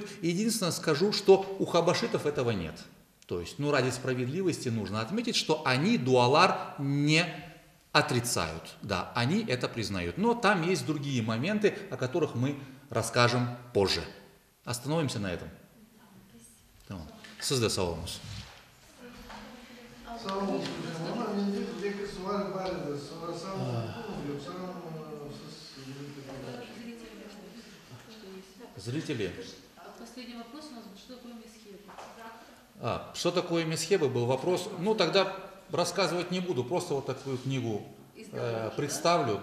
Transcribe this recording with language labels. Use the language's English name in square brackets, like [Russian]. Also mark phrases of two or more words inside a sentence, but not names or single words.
[Russian] Единственное скажу, что у хабашитов этого нет. То есть, ну, ради справедливости нужно отметить, что они дуалар не отрицают. Да, они это признают. Но там есть другие моменты, о которых мы расскажем позже. Остановимся на этом. [Kazakh] Сізді сауалымыз. [Turkish] Sağ olun hocam. Ama önce bir soru Галина Барина, [Russian] Зрители. Последний вопрос у нас был, что такое месхеба? Что такое месхеба, был вопрос. Ну, тогда рассказывать не буду, просто вот такую книгу представлю.